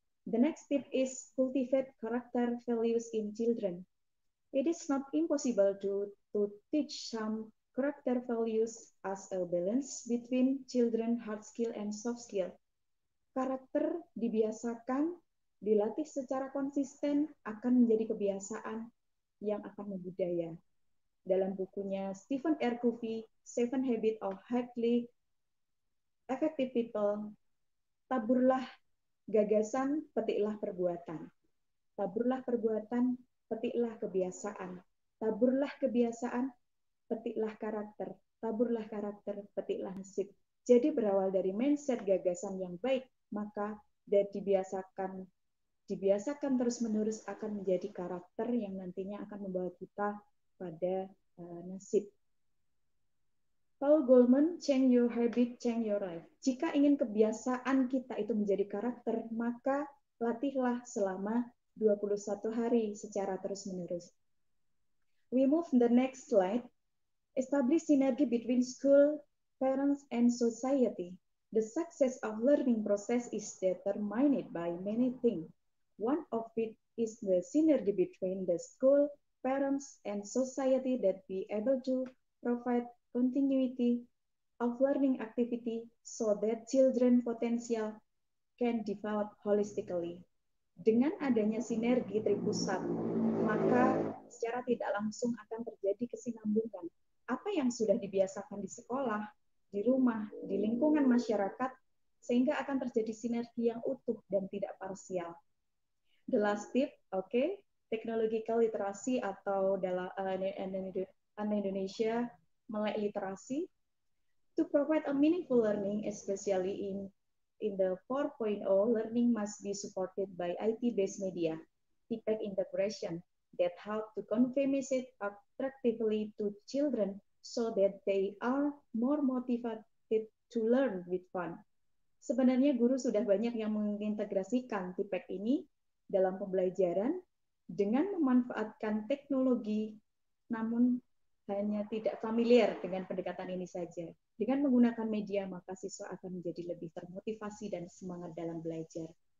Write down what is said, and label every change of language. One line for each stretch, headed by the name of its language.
English: The next tip is cultivate character values in children. It is not impossible to teach some character values as a balance between children hard skill and soft skill.
Indonesian: Karakter dibiasakan, dilatih secara konsisten akan menjadi kebiasaan yang akan membudaya. Dalam bukunya Stephen R. Covey, Seven Habits of Highly Effective People, taburlah gagasan, petiklah perbuatan. Taburlah perbuatan, petiklah kebiasaan. Taburlah kebiasaan, petiklah karakter. Taburlah karakter, petiklah nasib. Jadi berawal dari mindset gagasan yang baik, maka dan dibiasakan terus-menerus akan menjadi karakter yang nantinya akan membawa kita pada nasib.
English: Paul Goldman, change your habit, change your life.
Indonesian: Jika ingin kebiasaan kita itu menjadi karakter, maka latihlah selama 21 hari secara terus-menerus.
English: We move the next slide. Establish synergy between school, parents, and society. The success of learning process is determined by many things. One of it is the synergy between the school, parents, and society that be able to provide continuity of learning activity so that children potential can develop holistically.
Indonesian: Dengan adanya sinergi tripusat, maka secara tidak langsung akan terjadi kesinambungan. Apa yang sudah dibiasakan di sekolah, di rumah, di lingkungan masyarakat, sehingga akan terjadi sinergi yang utuh dan tidak parsial.
English: The last tip, technological literacy
Indonesian: atau dalam Indonesia melek literasi,
English: to provide a meaningful learning, especially in the 4.0, learning must be supported by IT-based media, TPEC integration, that help to convey message attractively to children so that they are more motivated to learn with fun.
Indonesian: Sebenarnya guru sudah banyak yang mengintegrasikan TPEC ini dalam pembelajaran dengan memanfaatkan teknologi, namun hanya tidak familiar dengan pendekatan ini saja. Dengan menggunakan media, maka siswa akan menjadi lebih termotivasi dan semangat dalam belajar.